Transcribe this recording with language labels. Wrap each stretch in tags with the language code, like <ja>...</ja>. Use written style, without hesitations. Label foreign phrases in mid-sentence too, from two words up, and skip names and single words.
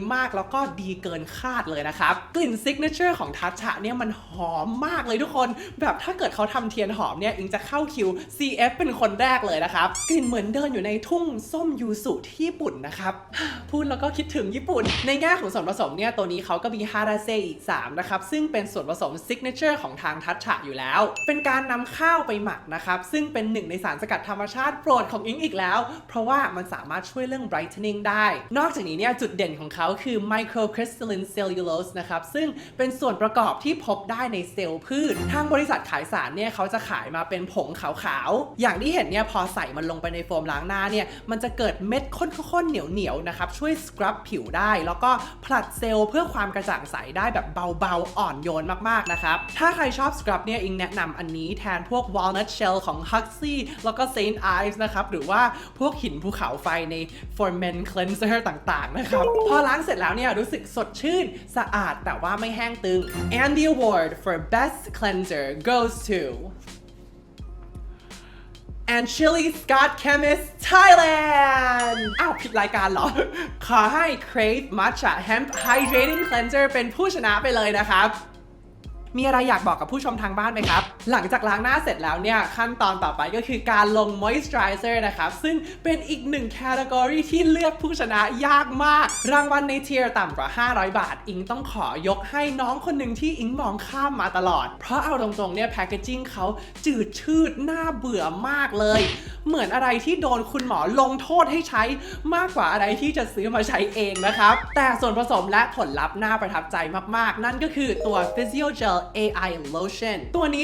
<th>มากแล้วก็ดีเกินคาดเลยนะครับกลิ่นซิกเนเจอร์ของทัชฉะเนี่ยมันหอมมากเลยทุกคนแบบถ้าเกิดเขาทำเทียนหอมเนี่ยอิงจะเข้าคิว CF เป็นคนแรกเลยนะครับกลิ่นเหมือนเดินอยู่ในทุ่งส้มยูสุที่ญี่ปุ่นนะครับพูดแล้วก็คิดถึงญี่ปุ่นในแง่ ของส่วนผสมเนี่ยตัวนี้เขาก็มีฮาราเซอีก3นะครับซึ่งเป็นส่วนผสมซิกเนเจอร์ของทางทัชฉะอยู่แล้วเป็นการนำข้าวไปหมักนะครับซึ่งเป็นหนึ่งในสารสกัดธรรมชาติโปรดของอิงอีกแล้วเพราะ ว่ามันสามารถช่วยเรื่อง brightening ได้นอกจากนี้เนี่ยจุดเด่นของเขาคือ</th> <en>microcrystalline cellulose</en> <th>นะครับซึ่งเป็นส่วนประกอบที่พบได้ในเซลล์พืชทางบริษัทขายสารเนี่ยเขาจะขายมา เป็นผงขาวๆอย่างที่เห็นเนี่ยพอใส่มันลงไปในโฟมล้างหน้าเนี่ยมันจะเกิดเม็ดข้นๆเหนียวๆนะครับช่วยส ครับผิวได้แล้วก็ผลัดเซลล์เพื่อความกระจ่างใสได้แบบเบาๆอ่อนโยนมากๆนะครับถ้าใครชอบสครับเนี่ยอิงแนะนำอันนี้แทนพวก</th> <en>walnut shell</en> <th>ของ Huxley แล้วก็ Saint Ives นะครับหรือว่าพวกหินภูเขาไฟใน For Men Cleanser ต่างๆนะครับพอล้างเสร็จแล้วเนี่ยรู้สึกสดชื่นสะอาดแต่ว่าไม่แห้งตึง</th> <en>and the award for best cleanser goes to and Chili Scott Chemist</en> <th>Thailand อ้าวผิดรายการเหรอ ขอให้ Crave Matcha Hemp Hydrating Cleanser เป็นผู้ชนะไปเลยนะครับมีอะไรอยากบอกกับผู้ชมทางบ้านไหมครับหลังจากล้างหน้าเสร็จแล้วเนี่ยขั้นตอนต่อ ไปก็คือการลง moisturizer นะครับซึ่งเป็นอีกหนึ่งแคตตากรีที่เลือกผู้ชนะยากมากรางวัลในเทียร์ต่ำกว่า500 บาทอิงต้องขอยกให้น้องคนหนึ่งที่อิงมองข้ามมาตลอดเพราะเอาตรงๆเนี่ยแพคเกจจิ้งเขาจืดชืดน่าเบื่อมากเลยเหมือนอะไรที่โดนคุณหมอลงโทษให้ใช้มากกว่าอะไรที่จะซื้อมาใช้เองนะครับแต่ส่วนผสมและผลลัพธ์น่าประทับใจมากๆนั่นก็คือตัว Physiogel AI Lotion ตัวนี้</th>